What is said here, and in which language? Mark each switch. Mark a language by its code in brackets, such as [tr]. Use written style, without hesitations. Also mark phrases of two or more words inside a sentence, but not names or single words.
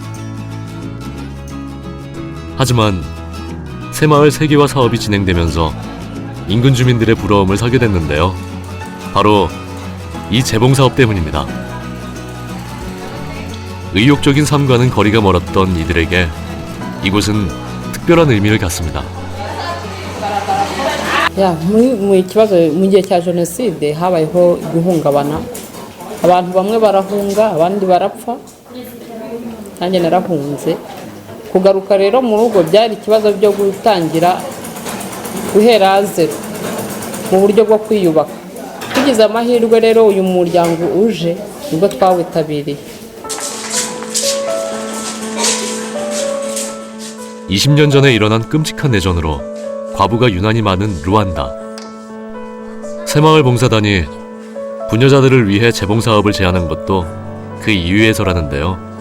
[ko] 하지만 새마을 세계화 사업이 진행되면서 인근 주민들의 부러움을 사게 됐는데요. 바로 이 재봉사업 때문입니다. 의욕적인 삶과는 거리가 멀었던 이들에게 이곳은 특별한 의미를 갖습니다. [rw] Ya, mu kibazo mu gihe cya jenoside habayeho guhungabana, abantu bamwe barahunga abandi barapfa, nanjye narahunze. Kugaruka rero mu rugo byari ikibazo byo gutangira guhera zero mu buryo bwo kwiyubaka. Tugize amahirwe rero uyu muryango uje nibwo twawitabiriye. [ko] 20년 전에 일어난 끔찍한 내전으로 과부가 유난히 많은 루안다. 새마을 봉사단이 부녀자들을 위해 재봉사업을 제안한 것도 그 이유에서라는데요.